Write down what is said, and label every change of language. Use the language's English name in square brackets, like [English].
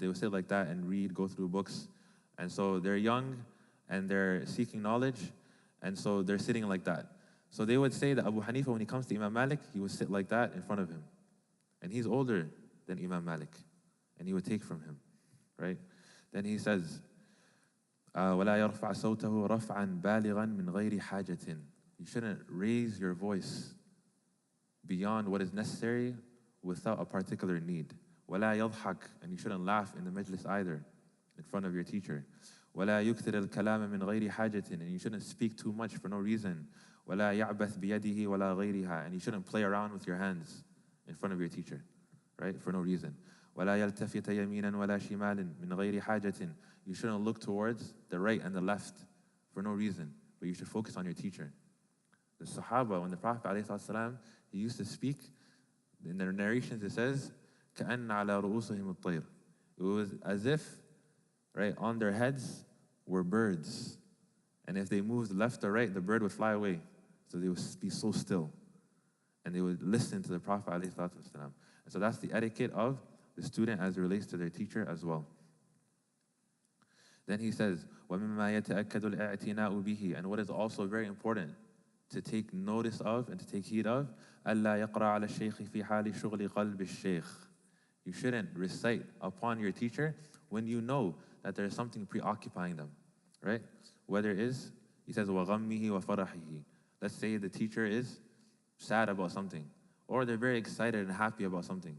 [English] They would sit like that and read, go through books. And so they're young and they're seeking knowledge, and so they're sitting like that. So they would say that Abu Hanifa, when he comes to Imam Malik, he would sit like that in front of him. And he's older than Imam Malik, and he would take from him, right? [Arabic] Then he says, وَلَا يَرْفَعْ صَوْتَهُ رَفْعًا بَالِغًا مِنْ غَيْرِ حَاجَةٍ. [English] You shouldn't raise your voice beyond what is necessary without a particular need. [Arabic] وَلَا يَضْحَكْ. [English] And you shouldn't laugh in the majlis either, in front of your teacher. [Arabic] وَلَا يُكْثِرَ الْكَلَامَ مِنْ غَيْرِ حَاجَةٍ. [English] And you shouldn't speak too much for no reason. [Arabic] وَلَا يَعْبَثْ بِيَدِهِ وَلَا غَيْرِهَا. [English] And you shouldn't play around with your hands in front of your teacher, right? For no reason. [Arabic] وَلَا يَلْتَفِتَ يَمِينًا وَلَا شِمَالٍ مِنْ غَيْرِ حَاجَةٍ. [English] You shouldn't look towards the right and the left for no reason, but you should focus on your teacher. The Sahaba, when the Prophet ﷺ, he used to speak, in the narrations it says, [Arabic] كَأَنَّ عَلَى رُؤُوسِهِمُ الطَّيْرِ. [English] It was as if, right, on their heads were birds. And if they moved left or right, the bird would fly away. So they would be so still. And they would listen to the Prophet ﷺ. And so that's the etiquette of the student as it relates to their teacher as well. [Arabic] Then he says, وَمِمَّا يَتَأَكَّدُ الْإِعْتِنَاءُ بِهِ. [English] And what is also very important to take notice of and to take heed of, [Arabic] أَلَّا يَقْرَأَ عَلَى الشَّيْخِ فِي حَالِ شُغْلِ قَلْبِ الشَّيْخِ. [English] You shouldn't recite upon your teacher when you know that there's something preoccupying them, right? Whether it is, he says, [Arabic] وَغَمِّهِ وَفَرَحِهِ. [English] Let's say the teacher is sad about something, or they're very excited and happy about something.